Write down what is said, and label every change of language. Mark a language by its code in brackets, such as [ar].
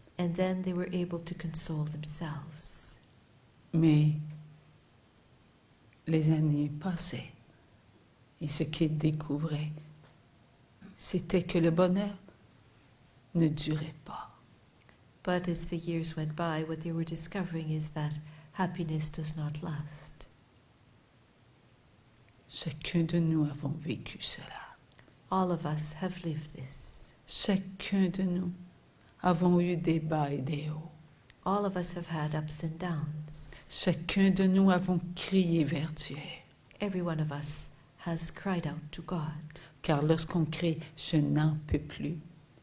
[en] And then they were able to console themselves. [fr] Mais les années passaient. Et ce qu'ils découvraient, c'était que le bonheur ne durait pas. [en] But as the years went by, what they were discovering is that happiness does not last. [fr] Chacun de nous avons vécu cela. [en] All of us have lived this. [fr] Chacun de nous avons eu des bas et des hauts. [en] All of us have had ups and downs. [fr] Chacun de nous avons crié vers Dieu. [en] Every one of us has cried out to God. [fr] Car lorsqu'on crie « je n'en peux plus »,